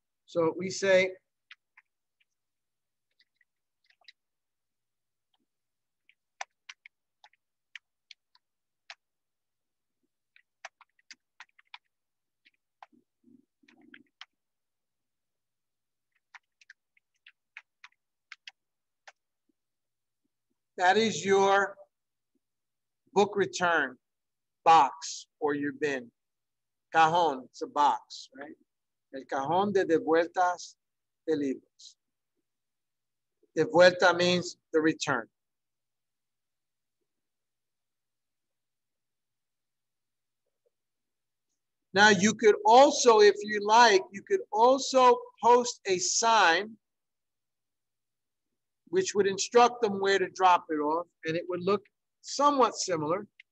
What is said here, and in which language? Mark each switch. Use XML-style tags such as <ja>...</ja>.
<en>So we say, that is your book return box or your bin. Cajón, it's a box, right?</en> <es>El cajón de devueltas de libros.</es> <en>Devuelta means the return. Now you could also, if you like, you could also post a sign which would instruct them where to drop it off, and it would look somewhat similar.</en>